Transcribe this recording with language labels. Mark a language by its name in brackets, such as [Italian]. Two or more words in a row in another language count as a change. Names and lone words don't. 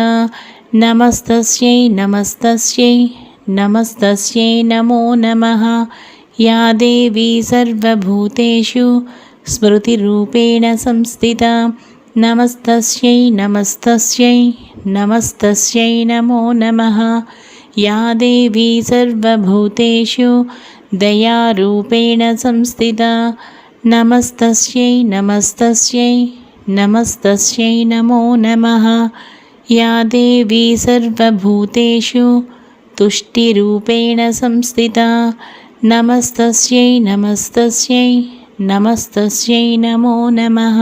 [Sanskrit] नमस्तस्यै नमस्तस्यै नमस्तस्यै नमो नमः. या देवी सर्वभूतेषु स्मृतिरूपेण संस्थिता. नमस्तस्यै नमस्तस्यै नमस्तस्यै नमो नमः. या देवी सर्वभूतेषु दयारूपेण संस्थिता नमस्तस्यै नमस्तस्यै नमस्तस्यै नमो नमः। या देवी सर्वभूतेषु तुष्टिरूपेण संस्थिता नमस्तस्यै नमस्तस्यै नमस्तस्यै नमो नमः।